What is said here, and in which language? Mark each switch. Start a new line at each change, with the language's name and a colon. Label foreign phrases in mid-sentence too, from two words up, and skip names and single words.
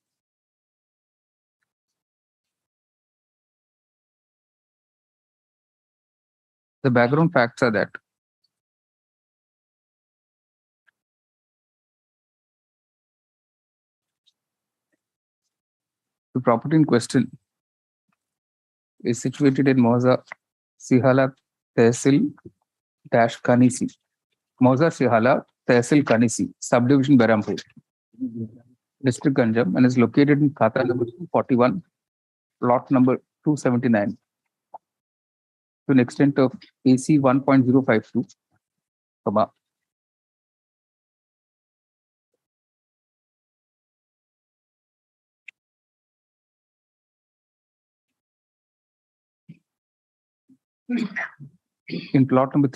English: The background facts are that the property in question is situated in Moza Sihala Tehsil Kanisi. Moza Sihala Tehsil Kanisi, subdivision Berampur, district Ganjam, and is located in Khata number 41, lot number 279, to an extent of AC 1.052, comma, in plot number